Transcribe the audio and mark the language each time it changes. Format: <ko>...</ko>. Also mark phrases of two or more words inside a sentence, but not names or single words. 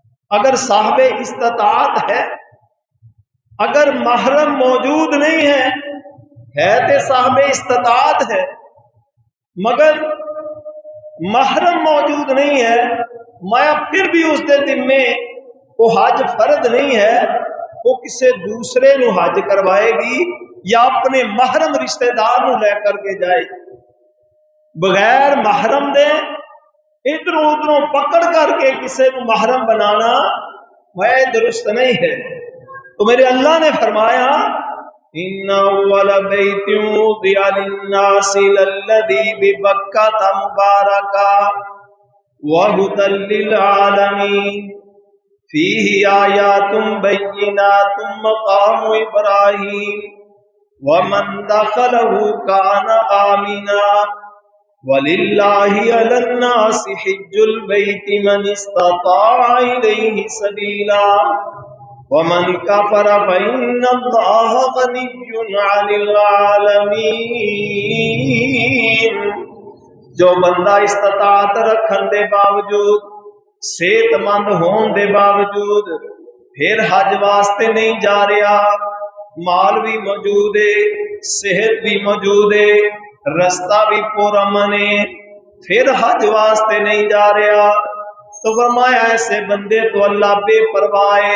<ur>اگر صاحب استطاعت ہے، اگر محرم موجود نہیں ہے تو صاحب استطاعت ہے، مگر محرم موجود نہیں ہے، میں پھر بھی</ur> <pa>اس دے ذمے</pa> <ur>وہ حج فرد نہیں ہے، وہ کسی دوسرے نو حج کروائے گی یا اپنے محرم رشتہ دار نو لے کر کے جائے گی۔ بغیر محرم دے ادھروں ادھروں پکڑ کر کے کسی کو محرم بنانا وہ درست نہیں ہے۔ تو میرے اللہ نے فرمایا</ur> <ar>ان اول بیت وضع للناس للذی ببکۃ مبارکا وہدی للعالمین فیہ آیات بینات مقام ابراہیم ومن دخلہ کان آمنا وَلِلَّهِ عَلَى النَّاسِ حِجُّ الْبَيْتِ مَنِ اسْتَطَاعَ إِلَيْهِ سَبِيلًا وَمَنْ كَفَرَ فَإِنَّ اللَّهَ غَنِيٌّ عَنِ الْعَالَمِينَ۔</ar> <ur>جو بندہ استطاعت</ur> <pa>رکھن دے باوجود، صحت مند ہون دے باوجود</pa> <ur>پھر حج واسطے نہیں جا رہا، مال بھی موجود ہے، صحت بھی موجود ہے، رستہ بھی پرامن ہے، پھر حج واسطے نہیں جا رہا، تو فرمایا ایسے بندے تو اللہ بے پرواہ ہے۔</ur>